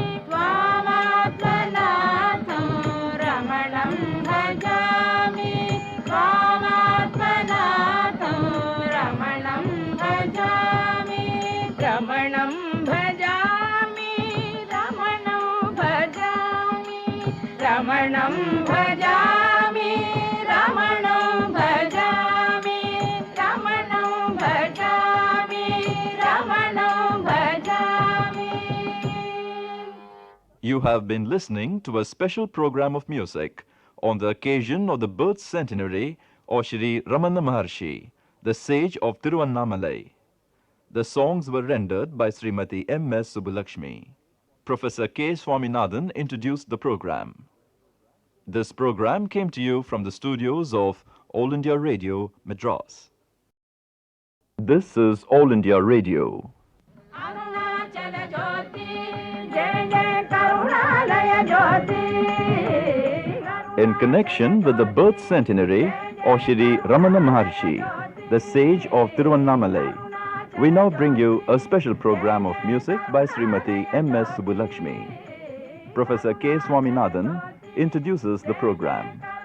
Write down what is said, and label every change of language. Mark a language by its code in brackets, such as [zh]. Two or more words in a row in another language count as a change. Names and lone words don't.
[sa] त्वामात्मनाथं रमणं भजामि त्वामात्मनाथं रमणं भजामि रमणं भजामि रमणं भजामि रमणं भजामि रमणं भजामि रमणं भजामि रमणं भजामि. [en] You have been listening to a special program of music on the occasion of the birth centenary of Shri Ramana Maharshi, the sage of Tiruvannamalai. The songs were rendered by Srimati M.S. Subbulakshmi. Professor K. Swaminathan introduced the program. This program came to you from the studios of All India Radio, Madras. This is All India Radio. [sa] अरुणाचल ज्योति जय जय करुणालय ज्योति [en] In connection with the birth centenary of Shri Ramana Maharshi, the sage of Tiruvannamalai, we now bring you a special program of music by Srimati M.S. Subbulakshmi. Professor K. Swaminathan introduces the program.